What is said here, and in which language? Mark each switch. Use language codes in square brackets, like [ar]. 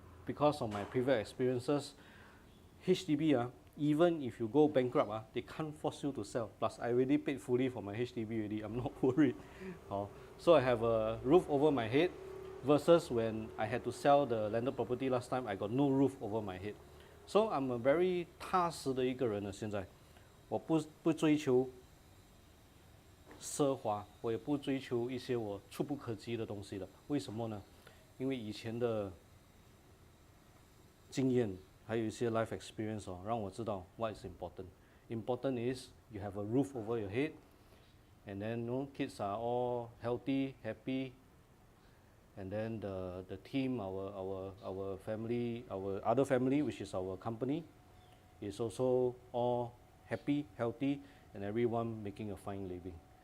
[en] Because of my previous experiences, HDB, even if you go bankrupt, they can't force you to sell. Plus, I already paid fully for my HDB already. I'm not worried. So I have a roof over my head, versus when I had to sell the landed property last time, I got no roof over my head. So I'm a very [zh] 踏实的一个人了。现在，我不追求奢华，我也不追求一些我触不可及的东西了。为什么呢？因为以前的经验还有一些 [en] life experience [zh] 哦，让我知道 [en] what is important. Important is you have a roof over your head, and then kids are all healthy, happy, and then the team, our family, our other family, which is our company, is also all happy, healthy, and everyone making a fine living.